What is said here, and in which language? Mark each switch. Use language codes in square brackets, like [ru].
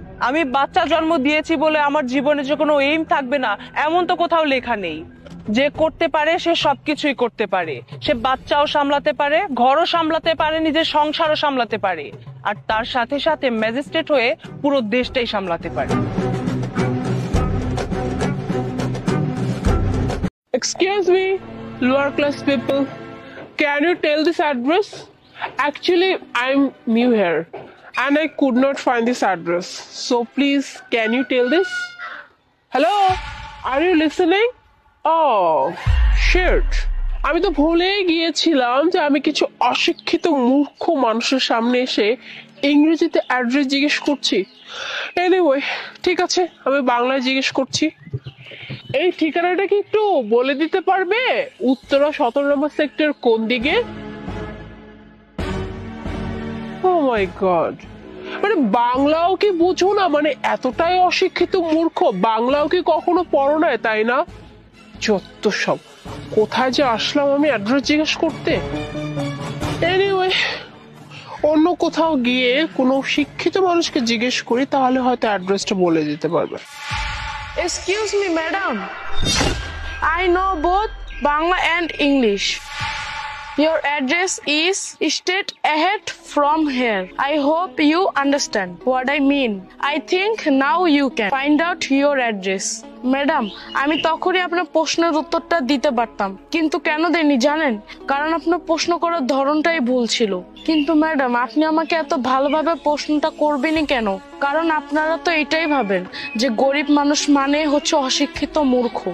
[bn] আমি বাচ্চা জন্ম দিয়েছি বলে আমার জীবনে যে কোনো এইম থাকবে না এমন তো কোথাও লেখা নেই। যে করতে পারে সে সবকিছুই করতে পারে, সে বাচ্চাও সামলাতে পারে, ঘরও সামলাতে পারে, নিজের সংসারও সামলাতে পারে, আর তার সাথে সাথে ম্যাজিস্ট্রেট হয়ে পুরো দেশটাই সামলাতে পারে। [en] Excuse me, lower class people. Can you tell this address? Actually, I'm new here and I could not find this address. So please, can you tell this? Hello? Are you listening? Oh, shit. [bn] আমি তো ভুলেই গিয়েছিলাম যে আমি কিছু অশিক্ষিত মূর্খ মানুষের সামনে এসে ইংরেজিতে অ্যাড্রেস জিজ্ঞেস করছি। এনিওয়ে, ঠিক আছে, আমি বাংলায় জিজ্ঞেস করছি। এই ঠিকানাটা কি একটু বলে দিতে পারবে? উত্তরা 17 নম্বর সেক্টর কোন দিকে? [en] oh my god, [bn] মানে বাংলাও কি বুঝো না? মানে এতটাই অশিক্ষিত মূর্খ, বাংলাও কি কখনো পড়ো না, তাই না? যত সব, কোথায় যে আসলাম আমি অ্যাড্রেস জিজ্ঞেস করতে। এনিওয়ে, অন্য কোথাও গিয়ে কোনো শিক্ষিত মানুষকে জিজ্ঞেস করি, তাহলে হয়তো অ্যাড্রেসটা বলে দিতে পারবে। [en] Excuse me, madam. I know both Bangla and English. Your address is straight ahead from here. I hope you understand what I mean. I think now you can find out your address. [bn] Madam, আমি তখনই আপনার প্রশ্নের উত্তরটা দিতে পারতাম, কিন্তু কেন দেয়নি জানেন? কারণ আপনার প্রশ্ন করার ধরনটাই ভুল ছিল। কিন্তু ম্যাডাম, আপনি আমাকে এত ভালোভাবে প্রশ্নটা করবেনই কেন? কারণ আপনারা তো এটাই ভাবেন যে গরিব মানুষ মানে হচ্ছে অশিক্ষিত মূর্খ।